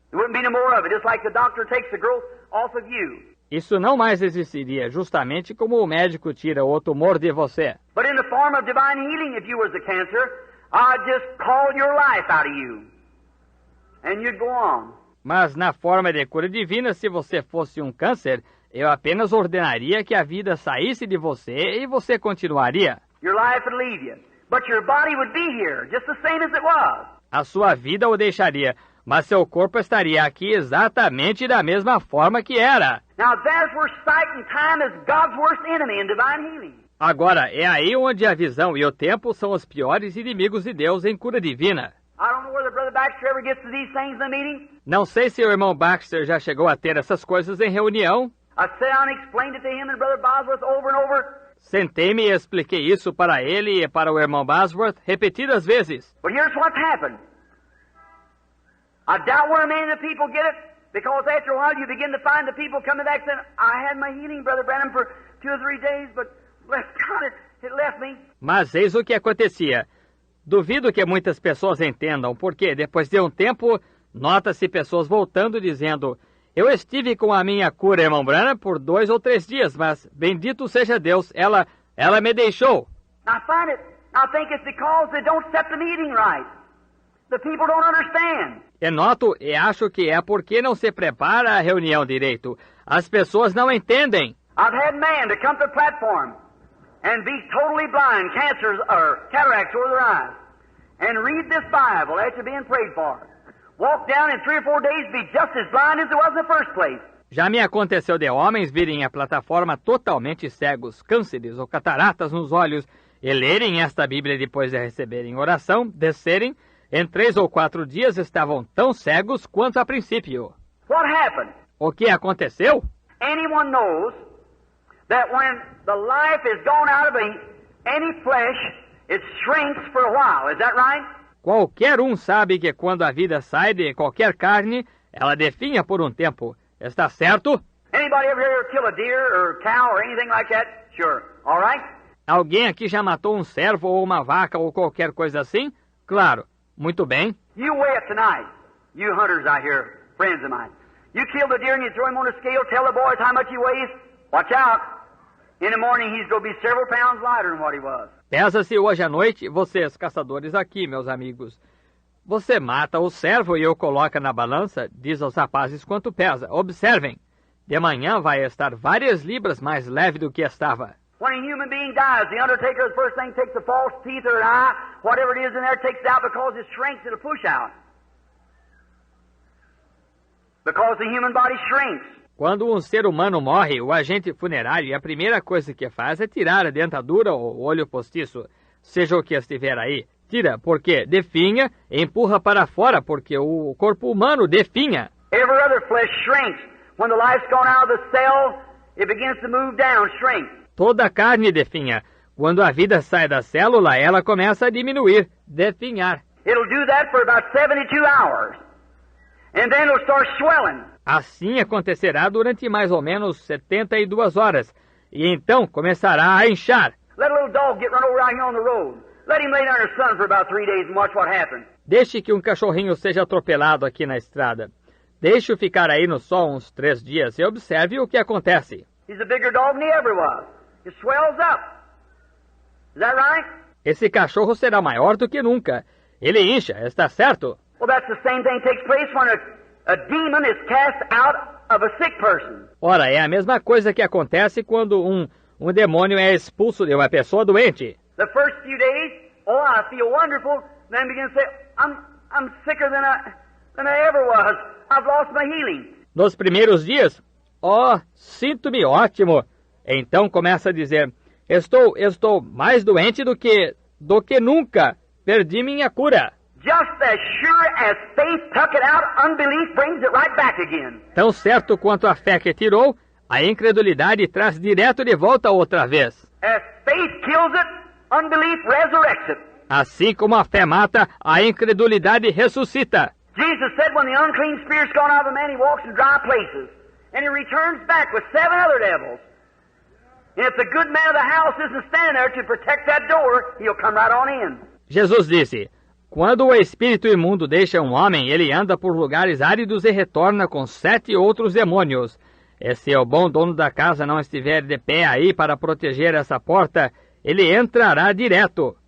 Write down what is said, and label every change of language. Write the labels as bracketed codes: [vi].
[en] There wouldn't be no more of it, just like the doctor takes the growth off of you. [pt] Isso não mais existiria, justamente como o médico tira o tumor de você. [en] But in the form of divine healing, if you was the cancer, I'd just call your life out of you. And you'd go on. [pt] Mas na forma de cura divina, se você fosse um câncer, eu apenas ordenaria que a vida saísse de você e você continuaria. [en] Your life would leave you. But your body would be here, just the same as it was. [pt] A sua vida o deixaria, mas seu corpo estaria aqui exatamente da mesma forma que era. [en] Now, there's where sight and time is God's worst enemy in divine healing. [pt] Agora, é aí onde a visão e o tempo são os piores inimigos de Deus em cura divina. [en] I don't know whether Brother Baxter ever gets to these things in the meeting. [pt] Não sei se o irmão Baxter já chegou a ter essas coisas em reunião. [en] I sat down and explained it to him and Brother Bosworth over and over. [pt] Sentei-me e expliquei isso para ele e para o irmão Bosworth repetidas vezes. [en] But here's what's happened. I doubt where many of the people get it, because after a while you begin to find the people coming back saying, I had my healing, Brother Branham, for 2 or 3 days, but bless God, it left me. [pt] Mas eis o que acontecia. Duvido que muitas pessoas entendam, porque depois de um tempo, nota-se pessoas voltando dizendo, eu estive com a minha cura, irmão Branham, por 2 ou 3 dias, mas bendito seja Deus, ela me deixou. [en] I think it's because they don't set the meeting right. The people don't understand. [pt] E noto e acho que é porque não se prepara a reunião direito. As pessoas não entendem. [en] I've had men to come to the platform and be totally blind, cancers or cataracts over their eyes, and read this Bible after being prayed for. Walk down in 3 or 4 days, be just as blind as it was in the first place. [pt] Já me aconteceu de homens virem à plataforma totalmente cegos, cânceres ou cataratas nos olhos, e lerem esta Bíblia depois de receberem oração, descerem, em 3 ou 4 dias estavam tão cegos quanto a princípio. [en] What happened? [pt] O que aconteceu? [en] Anyone knows that when the life is gone out of any flesh, it shrinks for a while. Is that right? [pt] Qualquer um sabe que quando a vida sai de qualquer carne, ela definha por um tempo. Está certo? [en] Anybody ever here kill a deer or cow or anything like that? Sure. All right? [pt] Alguém aqui já matou um cervo ou uma vaca ou qualquer coisa assim? Claro. Muito bem. [en] You weigh it tonight. You hunters out here, friends of mine. You kill the deer and you throw him on a scale, tell the boys how much he weighs. Watch out. In the morning he's going to be several pounds lighter than what he was. [pt] Pesa-se hoje à noite, vocês, caçadores aqui, meus amigos. Você mata o cervo e o coloca na balança, diz aos rapazes quanto pesa. Observem, de manhã vai estar várias libras mais leve do que estava. [en] When a human being dies, the undertaker, the first thing, takes a false teeth or an eye, whatever it is in there, takes it out because it shrinks, it'll push out. Because the human body shrinks. [pt] Quando um ser humano morre, o agente funerário, a primeira coisa que faz é tirar a dentadura ou o olho postiço, seja o que estiver aí. Tira, porque definha, e empurra para fora, porque o corpo humano definha. [en] Every other flesh shrinks. When the life's gone out of the cell, it begins to move down, shrink. [pt] Toda a carne definha. Quando a vida sai da célula, ela começa a diminuir, definhar. [en] It'll do that for about 72 hours. And then it'll start swelling. [pt] Assim acontecerá durante mais ou menos 72 horas. E então começará a inchar. [en] Let a little dog get run over out here on the road. Let him lay down in the sun for about 3 days and watch what happens. [pt] Deixe que um cachorrinho seja atropelado aqui na estrada. Deixe-o ficar aí no sol uns 3 dias e observe o que acontece. [en] He's a bigger dog than he ever was. It swells up. Is that right? [pt] Esse cachorro será maior do que nunca. Ele incha, está certo? [en] Well, that's the same thing takes place when a demon is cast out of a sick person. [pt] Ora, é a mesma coisa que acontece quando um demônio é expulso de uma pessoa doente. [en] The first few days, oh, I feel wonderful. Then begin to say, I'm sicker than I ever was. I've lost my healing. [pt] Nos primeiros dias, sinto-me ótimo. Então começa a dizer, estou mais doente do que nunca. Perdi minha cura. [en] Just as sure as faith took it out, unbelief brings it right back again. [pt] Tão certo quanto a fé que tirou, a incredulidade traz direto de volta outra vez. [en] As faith kills it, unbelief resurrects it. [pt] Assim como a fé mata, a incredulidade ressuscita. [en] Jesus said when the unclean spirit's gone out of a man, he walks in dry places. And he returns back with 7 other devils. And if the good man of the house isn't standing there to protect that door, he'll come right on in. [pt] Jesus disse, quando o espírito imundo deixa um homem, ele anda por lugares áridos e retorna com 7 outros demônios. E se o bom dono da casa não estiver de pé aí para proteger essa porta, ele entrará direto.